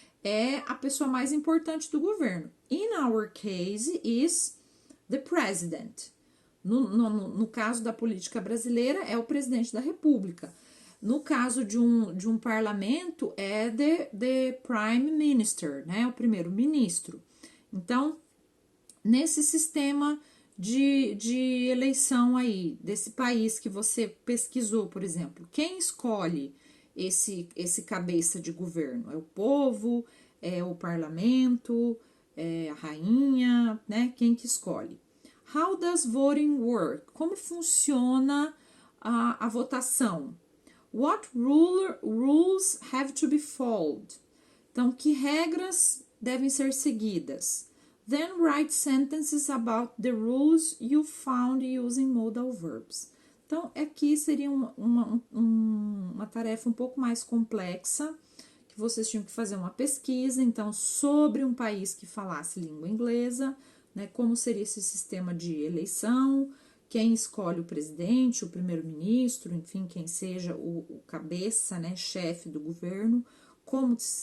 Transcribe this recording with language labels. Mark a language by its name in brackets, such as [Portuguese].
[Portuguese] É a pessoa mais importante do governo. [English] In our case, is the president. [Portuguese] No caso da política brasileira, é o presidente da república. No caso de um parlamento, é [English] the prime minister, [Portuguese] né? O primeiro-ministro. Então, nesse sistema de eleição aí, desse país que você pesquisou, por exemplo, quem escolhe esse cabeça de governo? É o povo, é o parlamento, é a rainha, né? Quem que escolhe? [English] How does voting work? [Portuguese] Como funciona a votação? [English] What rules have to be followed? [Portuguese] Então, que regras devem ser seguidas? [English] Then write sentences about the rules you found using modal verbs. [Portuguese] Então, aqui seria uma tarefa um pouco mais complexa, que vocês tinham que fazer uma pesquisa, então, sobre um país que falasse língua inglesa, né, como seria esse sistema de eleição, quem escolhe o presidente, o primeiro-ministro, enfim, quem seja o cabeça, né, chefe do governo, como